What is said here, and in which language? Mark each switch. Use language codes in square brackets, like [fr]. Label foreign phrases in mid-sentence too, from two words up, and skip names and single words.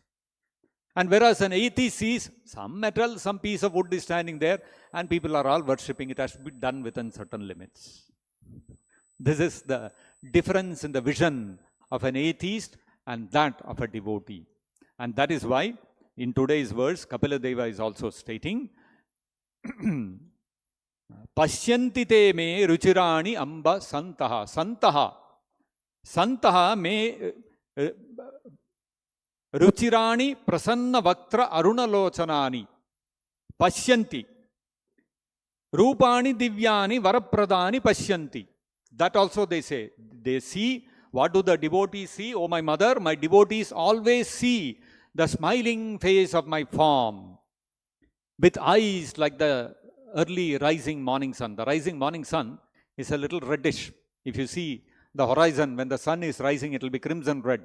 [en] And whereas an atheist sees some metal, some piece of wood is standing there, and people are all worshipping, it has to be done within certain limits. This is the difference in the vision of an atheist and that of a devotee. And that is why in today's verse, Kapila Deva is also stating, [sa] पश्यन्ति ते मे रुचिराणि अम्ब सन्तः. सन्तः मे रुचिराणि प्रसन्न वक्त्र अरुणलोचनानि. Pashyanti. रूपाणि दिव्यानि वरप्रदानि पश्यन्ति. [en] That also they say. They see. What do the devotees see? Oh my mother, my devotees always see the smiling face of my form with eyes like the early rising morning sun. The rising morning sun is a little reddish. If you see the horizon, when the sun is rising, it will be crimson red.